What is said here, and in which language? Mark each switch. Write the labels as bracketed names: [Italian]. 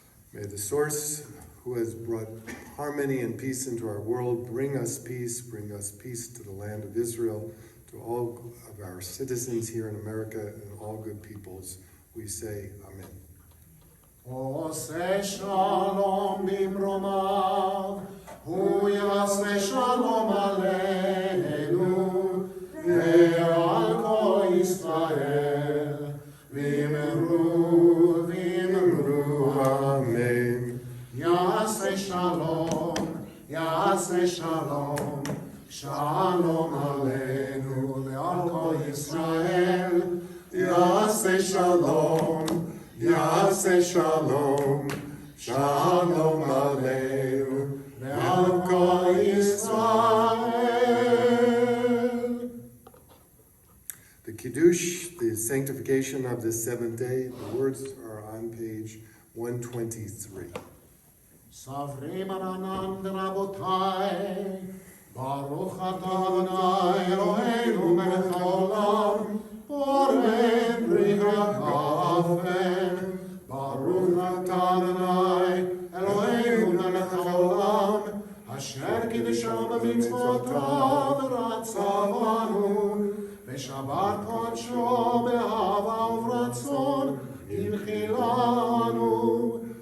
[English] May the source who has brought harmony and peace into our world bring us peace to the land of Israel, To all of our citizens here in America and all good peoples, we say Amen. [Hebrew] עושה שלום במרומיו, הוא יעשה שלום עלינו, ועל כל ישראל, ואמרו Amen. יעשה שלום, יעשה שלום, שלום עלינו, ועל כל ישראל, יעשה שלום, יעשה שלום, שלום עלינו ועל כל ישראל. [English] The Kiddush, the sanctification of the seventh day, the words are on page 123. [Hebrew] סברים רענן רבותיי, ברוך אתה אדוני אלוהינו מלך העולם, בורא פרי הגפן. ברוך אתה אדוני אלוהינו מלך העולם, אשר קידשנו במצוותיו ורצה בנו, ושבת קודשו באהבה וברצון הנחילנו.